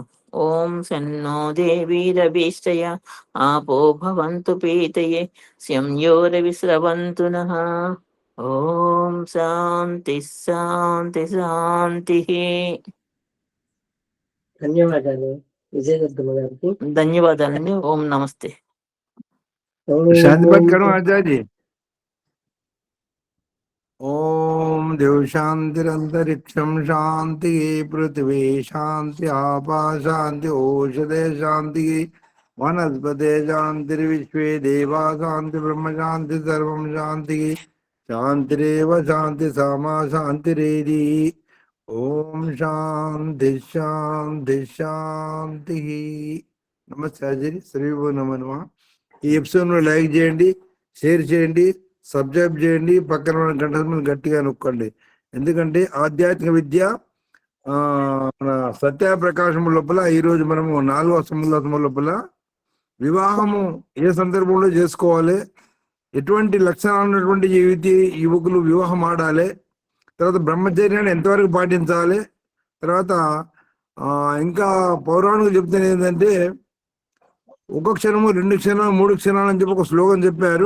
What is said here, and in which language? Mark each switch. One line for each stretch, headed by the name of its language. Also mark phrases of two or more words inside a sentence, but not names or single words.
Sanskrit: ఓం సన్నో దేవీరభీష్టయ ఆపో భవంతు పీతయే సంయోరవిస్రవంతు నః. ఓం శాంతి శాంతి శాంతి.
Telugu: ధన్యవాదాలు విజయదుర్గమ్మ గారికి. ధన్యవాదాలండి. ఓం నమస్తే.
Hindi: शांति पाठ करो आचार्य जी.
Sanskrit: ओम देव शांतिरंतरिक्षम शांति पृथ्वी शांति आपा शांति औषधे शांति वनस्पते शांतिर्विश्वे देवा शांति ब्रह्म शांति सर्वं शांति शांतिरेव शांति सामा शांतिरेधि. ओम शांति शांति शांति.
Hindi: नमस्ते आचार्य. श्री नमः.
Telugu: ఈ ఎపిసోడ్ లైక్ చేయండి, షేర్ చేయండి, సబ్స్క్రైబ్ చేయండి, పక్కన ఉన్న గంట మీద గట్టిగా నొక్కండి. ఎందుకంటే ఆధ్యాత్మిక విద్య మన సత్యప్రకాశం లోపల ఈరోజు మనము 4వ సమూహం లోపల వివాహము ఏ సందర్భంలో చేసుకోవాలి, ఎటువంటి లక్షణాలు ఉన్నటువంటి యువకులు వివాహం ఆడాలి, తర్వాత బ్రహ్మచర్యాన్ని ఎంతవరకు పాటించాలి, తర్వాత ఇంకా పౌరాణికులు చెప్తున్నది ఏంటంటే ఒక క్షణము 2 క్షణాలు 3 క్షణాలు అని చెప్పి ఒక శ్లోకం చెప్పారు.